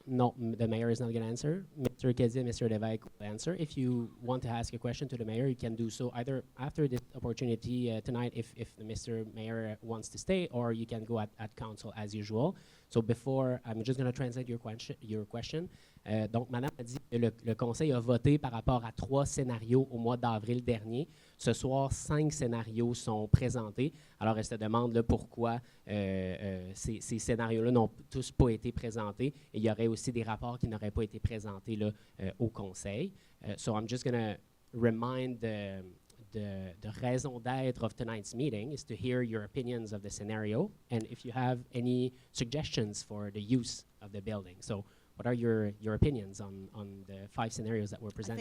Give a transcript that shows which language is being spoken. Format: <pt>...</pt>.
<en>No, the mayor is not going to answer. Mr. Kezi and Mr. Lévesque will answer. If you want to ask a question to the mayor, you can do so either after this opportunity tonight, if Mr. Mayor wants to stay, or you can go at council as usual. So before, I'm just going to translate your question.</en> <fr>Donc, Madame a dit que le Conseil a voté par rapport à 3 scénarios au mois d'avril dernier. Ce soir, 5 scénarios sont présentés. Alors, elle se demande là, pourquoi ces scénarios-là n'ont tous pas été présentés. Et il y aurait aussi des rapports qui n'auraient pas été présentés là, au Conseil.</fr> <en>So I'm just going to remind the raison d'être of tonight's meeting is to hear your opinions of the scenario and if you have any suggestions for the use of the building. So what are your opinions on the 5 scenarios that were presented?</en>